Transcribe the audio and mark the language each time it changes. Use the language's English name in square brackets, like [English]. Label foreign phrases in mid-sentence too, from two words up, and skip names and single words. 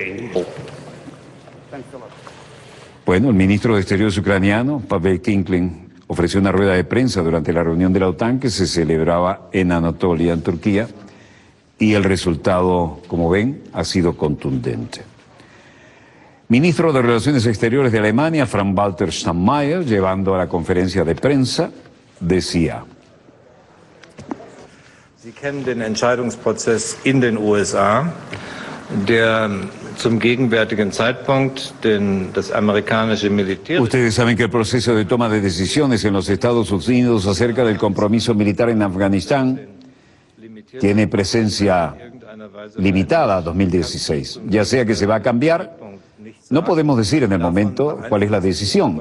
[Spanish] Bueno, el ministro de Exteriores ucraniano, Pavel Kinklin, ofreció una rueda de prensa durante la reunión de la OTAN que se celebraba en Anatolia, en Turquía, y el resultado, como ven, ha sido contundente. Ministro de Relaciones Exteriores de Alemania, Frank-Walter Steinmeier, llevando a la conferencia de prensa, decía: [German] Sie kennen den Entscheidungsprozess in den USA, der zum gegenwärtigen Zeitpunkt das amerikanische Militär... [Spanish] Ustedes saben que el proceso de toma de decisiones en los Estados Unidos acerca del compromiso militar en Afganistán tiene presencia limitada a 2016. Ya sea que se va a cambiar, no podemos decir en el momento cuál es la decisión.